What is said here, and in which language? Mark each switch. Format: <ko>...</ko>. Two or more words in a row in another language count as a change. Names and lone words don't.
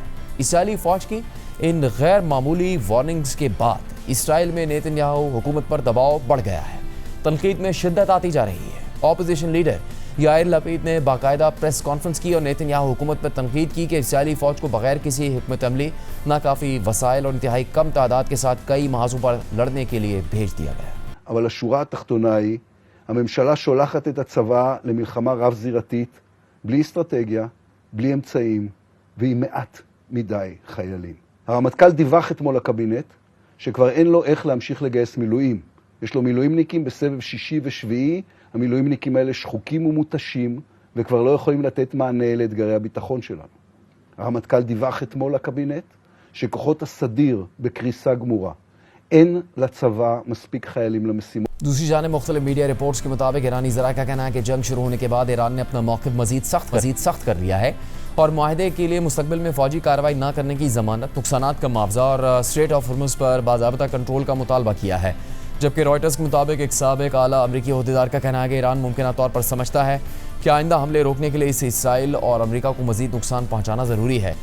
<ur>اسرائیلی فوج کی ان غیر معمولی وارننگز کے بعد اسرائیل میں نیتن یاہو حکومت پر دباؤ بڑھ گیا ہے، تنقید میں شدت آتی جا رہی ہے۔</ur> <en>opposition leader</en> <ur>یائر لپید نے باقاعدہ</ur> <en>press conference</en> <ur>کی اور نیتن یاہو حکومت پر تنقید کی کہ اسرائیلی فوج کو بغیر کسی حکمت عملی، ناکافی وسائل اور انتہائی کم تعداد کے ساتھ کئی محاذوں پر لڑنے کے لیے بھیج دیا گیا۔</ur> <he>אבל השורה התחתונה היא, הממשלה שולחת את הצבא למלחמה רב-זירתית, בלי אסטרטגיה, בלי אמצעים, ועם מעט מדי חיילים. הרמטכ"ל דיווח אתמול לקבינט, שכבר אין לו איך להמשיך לגייס מילואים. יש לו מילואימניקים בסבב 6 ו7, המילואימניקים האלה שחוקים ומותשים, וכבר לא יכולים לתת מענה לאתגרי הביטחון שלנו. הרמטכ"ל דיווח אתמול לקבינט, שכוחות הסדיר בקריסה גמורה. אין לצבא מספיק חיילים למשימות.</he> <ur>دوسری جانب مختلف</ur> <en>media reports</en> <ur>کے مطابق ایرانی ذرائع کا کہنا ہے کہ جنگ شروع ہونے کے بعد ایران نے اپنا موقف مزید سخت کر لیا ہے اور معاہدے کے لیے مستقبل میں فوجی کارروائی نہ کرنے کی ضمانت، نقصانات کا معاوضہ اور اسٹریٹ آف ہرمز پر باضابطہ کنٹرول کا مطالبہ کیا ہے۔ جبکہ رائٹرز کے مطابق ایک سابق اعلیٰ امریکی عہدیدار کا کہنا ہے کہ ایران ممکنہ طور پر سمجھتا ہے کہ آئندہ حملے روکنے کے لیے اسے اسرائیل اور امریکہ کو مزید نقصان پہنچانا ضروری ہے۔</ur>